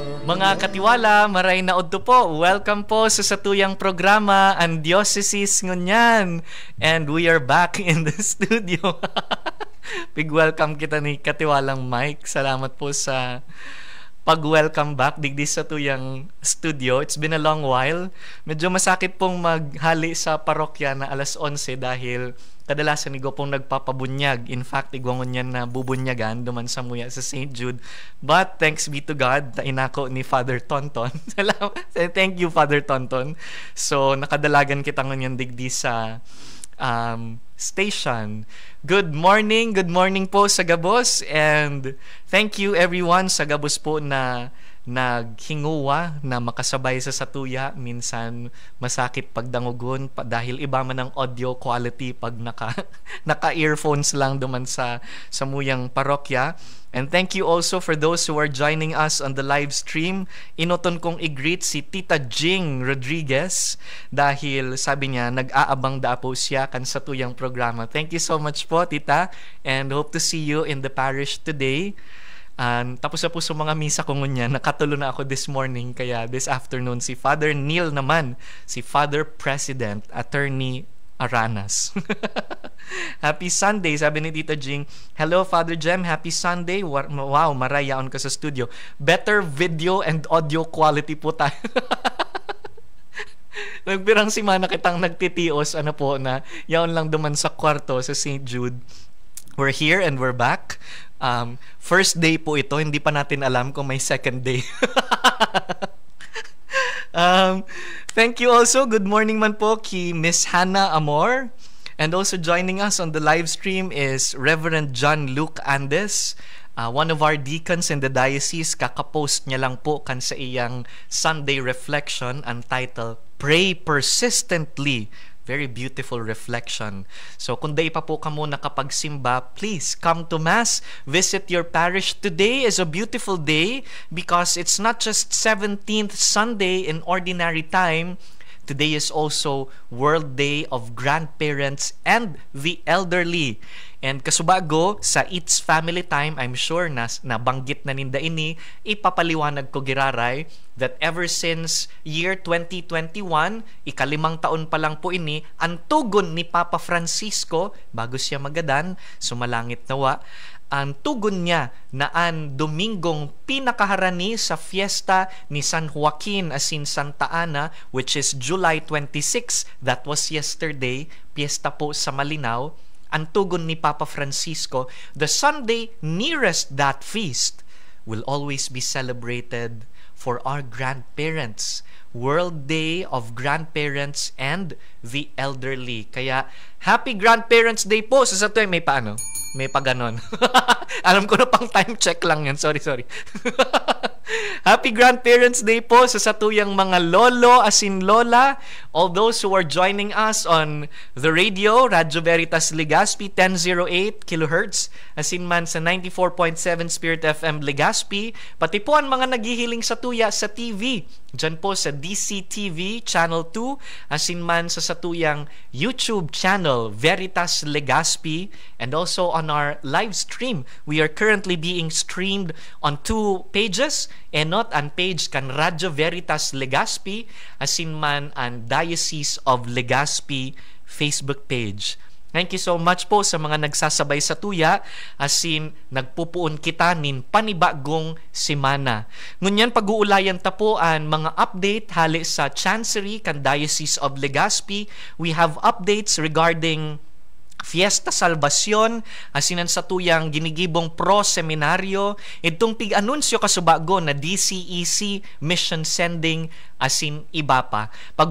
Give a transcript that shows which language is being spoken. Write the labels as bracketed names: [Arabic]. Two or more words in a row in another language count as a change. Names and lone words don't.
[Bikol] Mga katiwala, maray na odto po. Welcome po sa satuyang programa, ang Diocese ngunyan. [English] And we are back in the studio. [Bikol] Pig-welcome kita ni Katiwalang Mike. Salamat po sa pag-welcome back digdi sa tuyang studio. [English] It's been a long while. [Bikol] Medyo masakit pong maghali sa parokya na alas 11 dahil kadalasan igo pong nagpapabunyag. In fact, igwangon yan na bubunyagan duman sa muya sa St. [English] Jude. But thanks be to God [Bikol] na inako ni Father Tonton. [English] Thank you, Father Tonton. [Bikol] So, nakadalagan kita ngunyan digdi sa station. [English] Good morning [Bikol] po sa Gabos, [English] and thank you everyone [Bikol] sa Gabos po na naghinguwa na makasabay sa satuya. Minsan masakit pagdangugon dahil iba man ang audio quality pag naka-earphones lang duman sa muyang parokya. [English] And thank you also for those who are joining us on the live stream. [Bikol] Inoton kong i-greet si Tita Jing Rodriguez dahil sabi niya nag-aabang da po siya kan sa tuyang programa. [English] Thank you so much po, Tita, and hope to see you in the parish today. [Bikol] Tapos na po sa mga misa ko ngunyan, nakatulo na ako [English] this morning, [Bikol] kaya [English] this afternoon [Bikol] si Father Neil naman, si Father President, Attorney Aranas. [English] Happy Sunday, [Bikol] sabi ni Tita Jing. [English] Hello, Father Jem, happy Sunday. [Bikol] Wow, marayaon ka sa studio. [English] Better video and audio quality [Filipino] po tayo. [Bikol] Nagpirang simana kitang nagtitios, na yaon lang duman sa kwarto sa St. [Filipino] Jude. [English] We're here and we're back. First day [Filipino] po ito, hindi pa natin alam kung may [English] second day. Thank you also. Good morning [Bikol] man po ki Miss Hannah Amor. [English] And also joining us on the live stream is Reverend John Luke Andes, one of our deacons in the diocese. [Bikol] Kakapost niya lang po kan sa iyang [English] Sunday reflection [Bikol] ang title, [English] Pray Persistently. Very beautiful reflection. [Bikol] So kung day pa po ka mo nakapagsimba, [English] please come to Mass. Visit your parish. Today is a beautiful day because it's not just 17th Sunday in ordinary time. Today is also World Day of Grandparents and the Elderly. [Bikol] And kasubago sa It's Family Time, [English] I'm sure [Bikol] nabanggit na ninda ini, ipapaliwanag ko giraray [English] that ever since year 2021, [Bikol] ikalimang taon pa lang po ini, ang tugon ni Papa Francisco, bago siya magadan, sumalangit nawa, ang tugon niya na ang Domingong pinakaharani sa fiesta ni San Joaquin asin Santa Ana, [English] which is July 26, that was yesterday, [Bikol] fiesta po sa Malinaw. Ang tugon ni Papa Francisco, [English] the Sunday nearest that feast will always be celebrated for our grandparents. World Day of Grandparents and the Elderly. Kaya, Happy Grandparents Day po. [Bikol] Sa sato may paano? May paganon. [Filipino] Alam ko na pang [English] time check [Filipino] lang yan. [Bikol] Sorry. [English] Happy Grandparents Day [Bikol] po sa satuyang mga lolo asin lola. [English] All those who are joining us on the radio, [Bikol] Radyo Veritas Legazpi 1008 kHz, asin man sa 94.7 Spirit FM Legazpi, pati po ang mga naghihiling sa tuya sa TV. Diyan po sa DCTV Channel 2, asin man sa satuyang YouTube channel Veritas Legazpi, [English] and also on our live stream. We are currently being streamed on 2 pages, and not an page kan Radyo Veritas Legazpi, [Bikol] asin man [English] ang Diocese of Legazpi Facebook page. Thank you so much [Bikol] po sa mga nagsasabay sa tuya, asin nagpupuon kita nin panibagong simana. Ngunyan pag-uulayan ta po ang mga update hali sa Chancery kan Diocese of Legazpi. [English] We have updates regarding [Bikol] Fiesta Salvacion, asinan sa tuyang ginigibong pro-seminaryo, itong pig-anunsyo kasubago na DCEC [English] mission sending, [Bikol] asin iba pa.